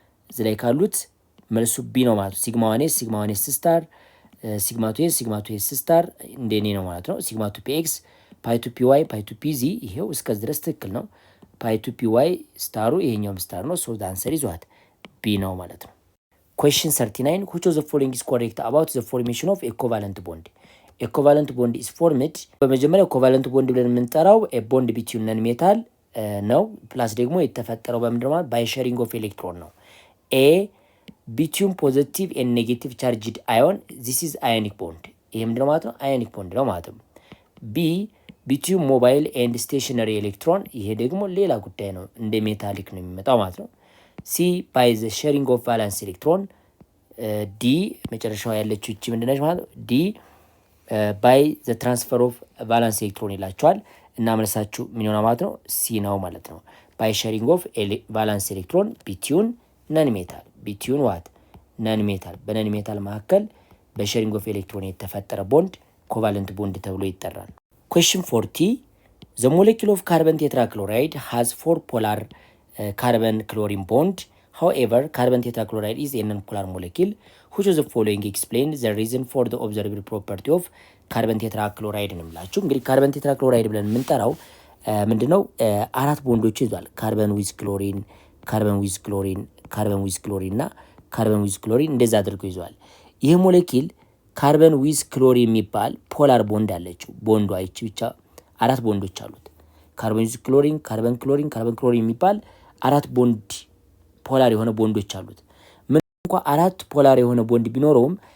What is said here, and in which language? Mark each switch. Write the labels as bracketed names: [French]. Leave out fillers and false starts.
[Amharic] እዚህ ላይ ካሉት መልሱ ቢ ነው ማለት ነው። ሲግማ 1s ሲግማ 1s ስታር ሲግማ 2s ሲግማ 2s ስታር እንደኔ ነው ማለት ነው። ሲግማ 2px ፓይ 2py ፓይ 2pz ይሄው እስከዚህ ድረስ ትክክል ነው። ፓይ 2py ስታሩ ይሄኛውም ስታር ነው። ሶ ዳንሰር ይዟት ቢ ነው ማለት ነው። [English] Question 39 which of the following is correct about the formation of equivalent bond? [Amharic] Equivalent bond is formed በመጀመሪያ equivalent bond ብለን የምንጠራው [English] a bond between non metal [Amharic] ነው። ፕላስ ደግሞ የተፈጠረው በምንድን ነው? [English] by sharing of electron ነው። A between positive and negative charged ion, this is ionic bond። [Amharic] ይሄ ምንድን ነው ማለት ነው? ionic bond ነው ማለት ነው። [English] B between mobile and stationary electron፣ [Amharic] ይሄ ደግሞ ሌላ ጉዳይ ነው፣ እንደ ሜታሊክ ነው የሚመጣው ማለት ነው። [English] C by the sharing of valence electron። [Amharic] D መጨረሻው ያለችው እቺ ምንድነች ማለት ነው? [English] D by the transfer of valence electron [Amharic] ይላችኋል እና መልሳችሁ ምን ይሆናል ማለት ነው? C ነው ማለት ነው። [English] by sharing of valence electron between non metal between what non metal [Amharic] በነን ሜታል መካከል በሼሪንግ ኦፍ ኤሌክትሮን የተፈጠረ ቦንድ ኮቫለንት ቦንድ ተብሎ ይጠራል። [English] Question 40 the molecule of carbon tetrachloride has 4 polar carbon chlorine bond. However, carbon tetrachloride is a non-polar molecule. Which of the following explain the reason for the observable property of carbon tetrachloride [Amharic] ነው የምላችሁ። እንግዲህ ካርበን ቴትራክሎራይድ ብለን የምንጠራው ምንድነው? አራት ቦንዶች ይዟል። ካርበን ዊዝ ክሎሪን፣ ካርበን ዊዝ ክሎሪን፣ ካርበን ዊዝ ክሎሪን እና ካርበን ዊዝ ክሎሪን እንደዛ አድርገው ይዟል። ይህ ሞሌኪል ካርበን ዊዝ ክሎሪን የሚባል ፖላር ቦንድ አለችው። ቦንዷ ይቺ ብቻ አራት ቦንዶች አሉት። ካርበን ዊዝ ክሎሪን፣ ካርበን ክሎሪን፣ ካርበን ክሎሪን የሚባል አራት ቦንድ ፖላር የሆነ ቦንዶች አሉት። ምን እንኳን አራት ፖላር የሆነ ቦንድ ቢኖረውም